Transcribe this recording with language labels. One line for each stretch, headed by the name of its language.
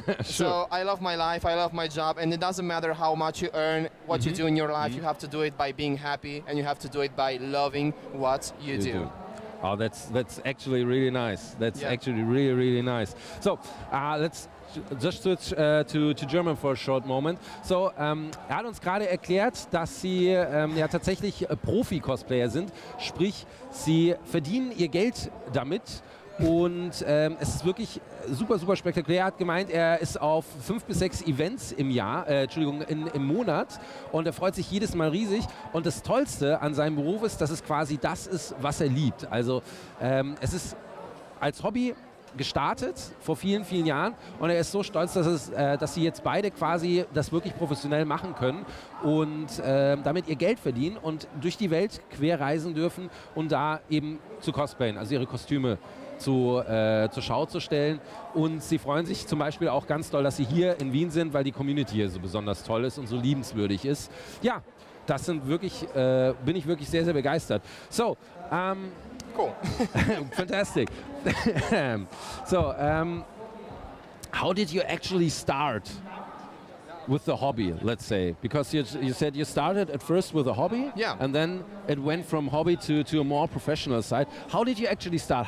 English: So I love my life, I love my job, and it doesn't matter how much you earn, what you do in your life, you have to do it by being happy, and you have to do it by loving what you do. Oh, that's actually really nice. That's actually really nice. So let's just switch to German for a short moment.
German: So, hat uns gerade erklärt, dass Sie ja tatsächlich Profi-Cosplayer sind, sprich, Sie verdienen Ihr Geld damit. Und es ist wirklich super spektakulär. Er hat gemeint, er ist auf 5 bis 6 Events im Jahr, im Monat, und er freut sich jedes Mal riesig. Und das Tollste an seinem Beruf ist, dass es quasi das ist, was er liebt. Also es ist als Hobby gestartet vor vielen Jahren, und er ist so stolz, dass sie jetzt beide quasi das wirklich professionell machen können und damit ihr Geld verdienen und durch die Welt quer reisen dürfen und da eben zu cosplayen, also ihre Kostüme zur Schau zu stellen. Und sie freuen sich zum Beispiel auch ganz doll, dass sie hier in Wien sind, weil die Community hier so besonders toll ist und so liebenswürdig ist. Ja, das sind wirklich, bin ich wirklich sehr begeistert.
English: So, cool. Fantastic. So, how did you actually start with the hobby, let's say? Because you said you started at first with a hobby, and then it went from hobby to a more professional side. How did you actually start?